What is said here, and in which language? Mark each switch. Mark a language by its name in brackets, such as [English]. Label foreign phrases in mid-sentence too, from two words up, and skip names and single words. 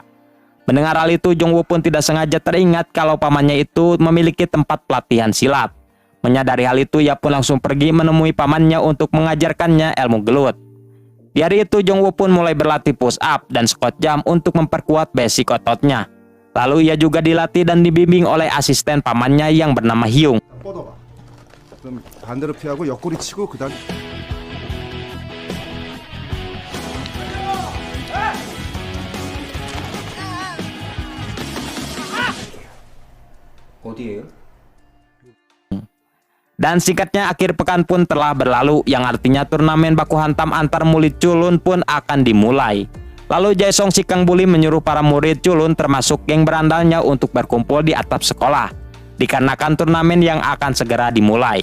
[Indonesian] Mendengar hal itu, Jongwoo pun tidak sengaja teringat kalau pamannya itu memiliki tempat pelatihan silat. Menyadari hal itu, ia pun langsung pergi menemui pamannya untuk mengajarkannya ilmu gelut. Di hari itu, Jongwoo pun mulai berlatih [English] push up [Indonesian] dan [English] squat jump [Indonesian] untuk memperkuat basic ototnya. Lalu ia juga dilatih dan dibimbing oleh asisten pamannya yang bernama Hyung. [Korean] 뻗어봐. 그럼 반대로 피하고 옆구리 치고 그다음 어디에요? [Indonesian] Dan singkatnya akhir pekan pun telah berlalu, yang artinya turnamen baku hantam antar murid culun pun akan dimulai. Lalu Jae-sung si Kang Bully menyuruh para murid culun termasuk geng berandalnya untuk berkumpul di atap sekolah, dikarenakan turnamen yang akan segera dimulai.